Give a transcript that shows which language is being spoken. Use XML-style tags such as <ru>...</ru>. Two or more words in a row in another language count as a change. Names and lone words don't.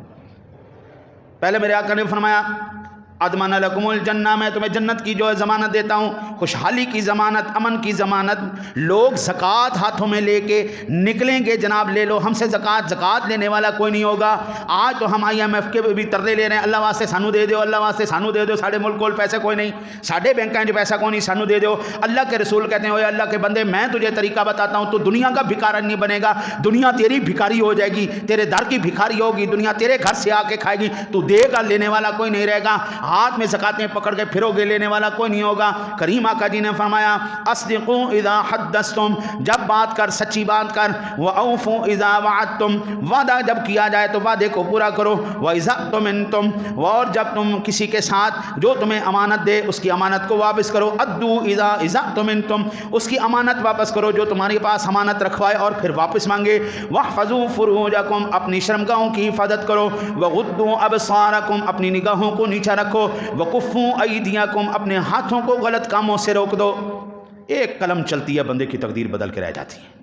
<ur>پہلے میرے آقا نے فرمایا</ur> <ar>اضمن لکم الجنہ,</ar> <ur>میں تمہیں جنت کی جو ہے ضمانت دیتا ہوں, خوشحالی کی ضمانت, امن کی ضمانت. لوگ زکوٰۃ ہاتھوں میں لے کے نکلیں گے, جناب لے لو ہم سے زکوٰۃ لینے والا کوئی نہیں ہوگا. آج تو ہم IMF کے بھی ترلے لے رہے ہیں,</ur> <pa>اللہ واسطے سانو دے دو, اللہ واسطے سانو دے دو, ساڑھے ملک کول پیسے کوئی نہیں, ساڑھے بینکاں جو پیسہ کوئی نہیں, سانو دے دو.</pa> <ur>اللہ کے رسول کہتے ہیں اوے اللہ کے بندے, میں تجھے طریقہ بتاتا ہوں, تو دنیا کا بھکارا نہیں بنے گا, دنیا تیری بھکاری ہو جائے گی, تیرے در کی بھکاری ہوگی, دنیا تیرے گھر سے آ کے کھائے گی, تو دے گا لینے والا کوئی نہیں رہے گا, ہاتھ میں زکاتیں پکڑ کے پھرو گے لینے والا کوئی نہیں ہوگا. کریم آقا جی نے فرمایا</ur> <ar>اصدقوا اذا حدثتم,</ar> <ur>جب بات کر سچی بات کر,</ur> <ar>واوفوا اذا وعدتم,</ar> <ur>وعدہ جب کیا جائے تو وعدے کو پورا کرو,</ur> <ar>واذا اؤتمنتم,</ar> <ur>اور جب تم کسی کے ساتھ جو تمہیں امانت دے اس کی امانت کو واپس کرو,</ur> <ar>ادوا اذا اؤتمنتم,</ar> <ur>اس کی امانت واپس کرو جو تمہارے پاس امانت رکھوائے اور پھر واپس مانگے.</ur> <ar>واحفظوا فروجکم, اپنی شرمگاہوں کی حفاظت کرو. وغضوا ابصارکم, اپنی نگاہوں کو نیچا رکھو. وکفوا ایدیکم, اپنے ہاتھوں کو غلط کاموں سے روک دو. ایک قلم چلتی ہے بندے کی تقدیر بدل کے رہ جاتی ہے.</ar>